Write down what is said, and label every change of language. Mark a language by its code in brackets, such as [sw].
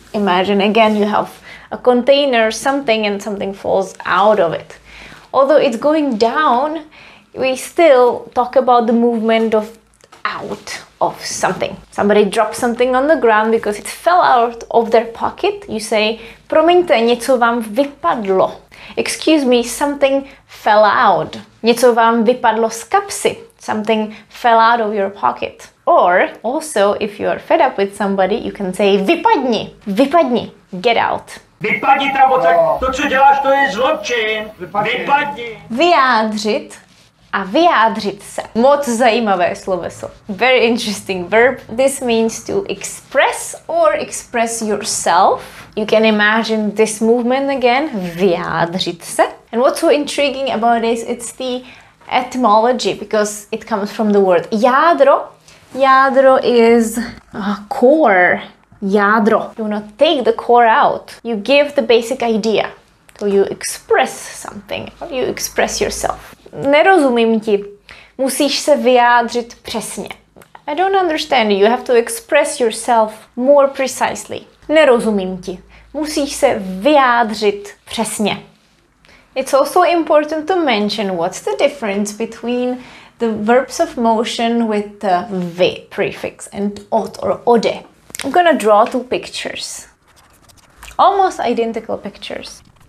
[en] Imagine again you have a container, something, and something falls out of it. Although it's going down, we still talk about the movement of out of something. Somebody dropped something on the ground because it fell out of their pocket. You say, [cs] promiňte, něco vám vypadlo. [en] Excuse me, something fell out. [cs] Něco vám vypadlo z kapsy. [en] Something fell out of your pocket. Or also, if you're fed up with somebody, you can say [cs] vypadni. Vypadni. [en] Get out. [cs] Vypadni tam odsaď, to, co děláš, to je zločin. Vypadni. Vyjádřit a vyjádřit se. Moc zajímavé sloveso. [en] Very interesting verb. This means to express or express yourself. You can imagine this movement again. [cs] Vyjádřit se. [en] And what's so intriguing about this, it's the etymology because it comes from the word jádro. Jádro is core. Jádro. You want to take the core out. You give the basic idea. So you express something. Or you express yourself. [cs] Nerozumím ti. Musíš se vyjádřit přesně. [en] I don't understand you. You have to express yourself more precisely. [cs] Nerozumím ti. Musíš se vyjádřit přesně. [en] It's also important to mention what's the difference between the verbs of motion with the vy prefix and od or ode. I'm gonna draw two pictures. Almost identical pictures.